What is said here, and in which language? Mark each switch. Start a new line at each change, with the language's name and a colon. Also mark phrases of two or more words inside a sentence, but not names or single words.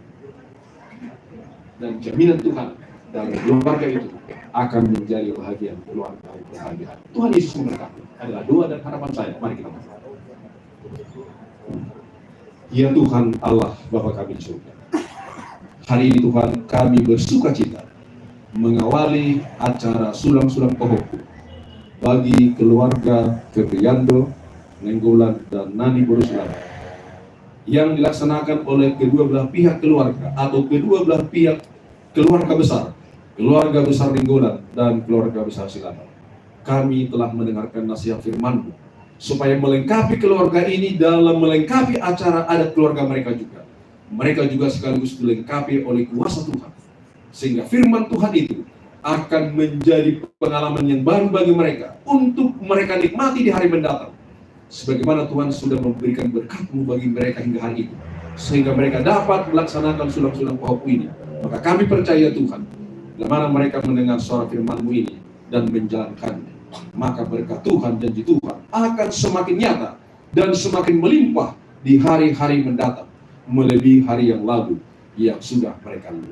Indonesian: Dan jaminan Tuhan dalam keluarga itu akan menjadi bahagia keluarga bahagia. Tuhan Yesus memberkati. Adalah doa dan harapan saya. Mari kita berdoa. Ya Tuhan Allah Bapa kami di surga, hari ini Tuhan kami bersukacita mengawali acara sulang-sulang Pohoku bagi keluarga Febriando Nenggolan dan Nani Silaban yang dilaksanakan oleh kedua belah pihak keluarga atau kedua belah pihak keluarga besar Nenggolan dan keluarga besar Silaban. Kami telah mendengarkan nasihat firman-Mu supaya melengkapi keluarga ini dalam melengkapi acara adat keluarga mereka juga. Mereka juga sekaligus dilengkapi oleh kuasa Tuhan. Sehingga firman Tuhan itu akan menjadi pengalaman yang baru bagi mereka untuk mereka nikmati di hari mendatang. Sebagaimana Tuhan sudah memberikan berkat-Mu bagi mereka hingga hari ini. Sehingga mereka dapat melaksanakan sulang-sulang Pohoku ini. Maka kami percaya Tuhan, di mana mereka mendengar suara firman-Mu ini dan menjalankannya, maka berkat Tuhan, janji Tuhan akan semakin nyata dan semakin melimpah di hari-hari mendatang, melebihi hari yang lalu yang sudah mereka lalui.